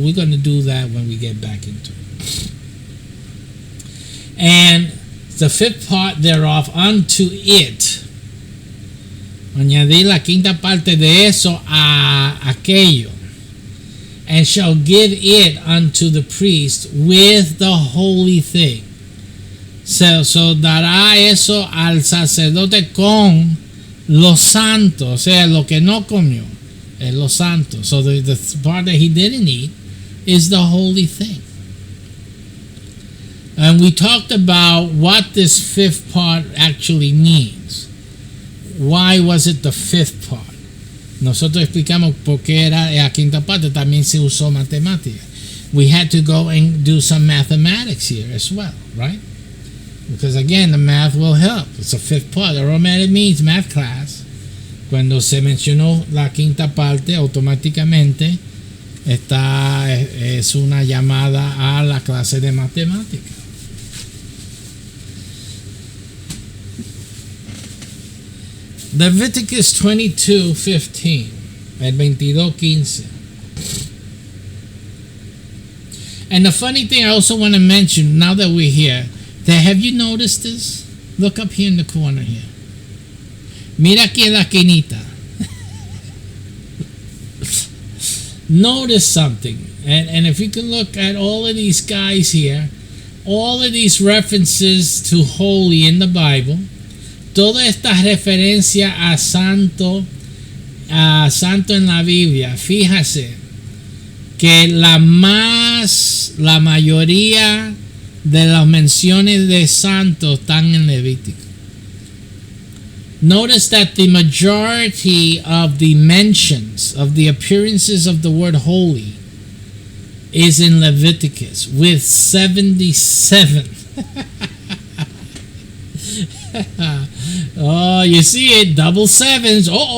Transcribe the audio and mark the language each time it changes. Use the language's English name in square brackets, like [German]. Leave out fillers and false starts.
[English] We're going to do that when we get back into it. And the fifth part thereof unto it. [Spanish] Añadir la quinta parte de eso a aquello. [English] And shall give it unto the priest with the holy thing. [Spanish] So dará eso al sacerdote con lo santo. O sea, lo que no comió. Lo santo. [English] So the part that he didn't eat is the holy thing. And we talked about what this fifth part actually means. Why was it the fifth part? [Spanish] Nosotros explicamos por qué era la quinta parte. También se usó matemática. [English] We had to go and do some mathematics here as well, right? Because again, the math will help. It's a fifth part. Automatic means math class. [Spanish] Cuando se mencionó la quinta parte, automáticamente es una llamada a la clase de matemática. [English] Leviticus 22:15, el 22:15. And the funny thing I also want to mention, now that we're here, that have you noticed this? Look up here in the corner here. [Spanish] Mira aquí en la esquinita. [English] Notice something. And if you can look at all of these guys here, all of these references to holy in the Bible, [Spanish] toda esta referencia a santo en la Biblia, fíjase que la mayoría de las menciones de santo están en Levítico. [English] Notice that the majority of the mentions of the appearances of the word holy is in Leviticus with 77. Oh, you see it, double sevens.